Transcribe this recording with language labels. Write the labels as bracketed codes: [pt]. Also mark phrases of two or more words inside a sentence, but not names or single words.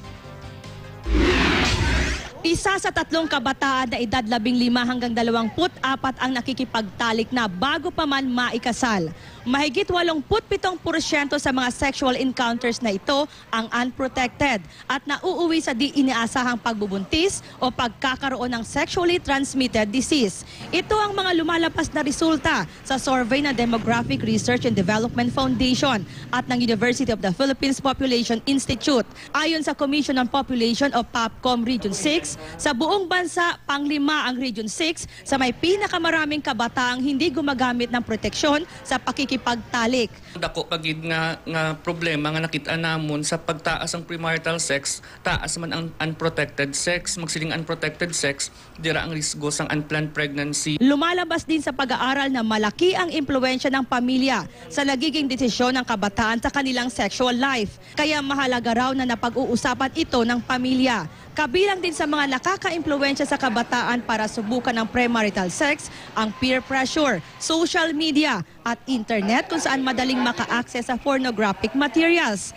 [tl] Isa sa 3 kabataan na edad 15 hanggang 24 ang nakikipagtalik na bago pa man maikasal. Mahigit 87% sa mga [en] sexual encounters [tl] na ito ang unprotected at nauuwi sa di iniasahang pagbubuntis o pagkakaroon ng [en] sexually transmitted disease. [tl] Ito ang mga lumalabas na resulta sa survey ng Demographic Research and Development Foundation at ng University of the Philippines Population Institute. Ayon sa Commission on Population o POPCOM Region 6, sa buong bansa, pang-5 ang Region 6 sa may pinakamaraming kabataang hindi gumagamit ng proteksyon sa pakikipagtalik. [hil] Dako pagid nga problema nga nakita namon sa pagtaas ang [en] premarital sex, [hil] taas man ang [en] unprotected sex, [hil] magsiling [en] unprotected sex, [hil] dira ang risgo sang [en] unplanned pregnancy. [tl] Lumalabas din sa pag-aaral na malaki ang impluwensya ng pamilya sa nagiging desisyon ng kabataan sa kanilang [en] sexual life. [tl] Kaya mahalaga raw na napag-uusapan ito ng pamilya. Kabilang din sa mga nakaka-impluwensya sa kabataan para subukan ng premarital sex ang [en] peer pressure, social media [tl] at internet kung saan madaling maka-access sa [en] pornographic materials.